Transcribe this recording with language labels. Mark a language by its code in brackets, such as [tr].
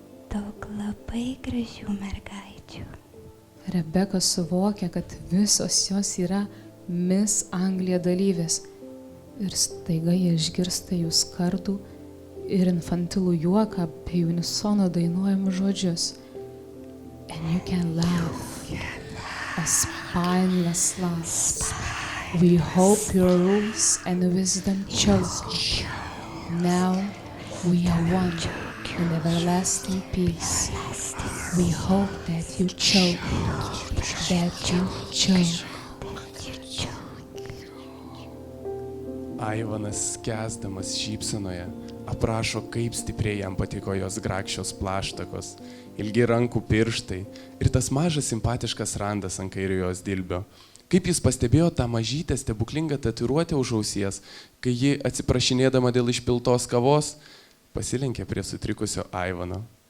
[lt] Daug labai gražių mergaičių. Rebeka suvokia, kad visos jos yra Miss Anglija dalyvės. Ir staiga jie išgirsta jų skardų ir infantilų juoką bei unisono dainuojamus žodžius. [en] And you can laugh, a spineless laugh. We hope your rules and wisdom choke. Now we are one in everlasting peace. We hope that you choke, that you choke. [lt] Aivanas, skęsdamas šypsenoje, aprašo, kaip stipriai jam patiko jos grakščios plaštakos, ilgi rankų pirštai ir tas mažas simpatiškas randas ant kairio jos dilbio. Kaip jis pastebėjo tą mažytę stebuklingą tatuiruotę už ausies, kai ji, atsiprašinėdama dėl išpiltos kavos, pasilenkė prie sutrikusio Aivano.